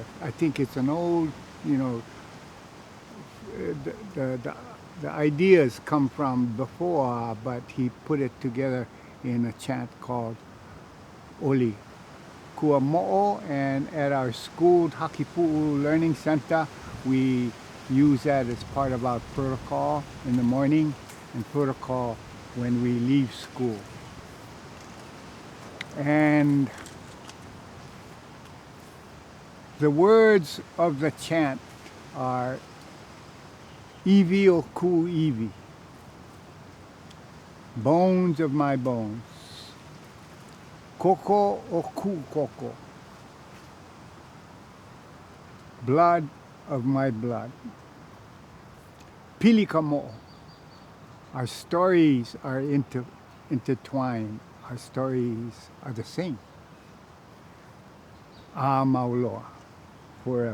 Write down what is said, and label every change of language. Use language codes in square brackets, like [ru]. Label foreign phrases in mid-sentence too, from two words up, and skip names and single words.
[en] I think it's an old, the ideas come from before, but he put it together in a chant called Oli Kuamo'o, and at our school, Hakipuu Learning Center, we use that as part of our protocol in the morning and protocol when we leave school. And the words of the chant are [haw] Iwi o ku iwi, [en] bones of my bones, [haw] koko o ku koko, [en] blood of my blood, pilikamo. Our stories are intertwined. Our stories are the same. Mauloa, forever.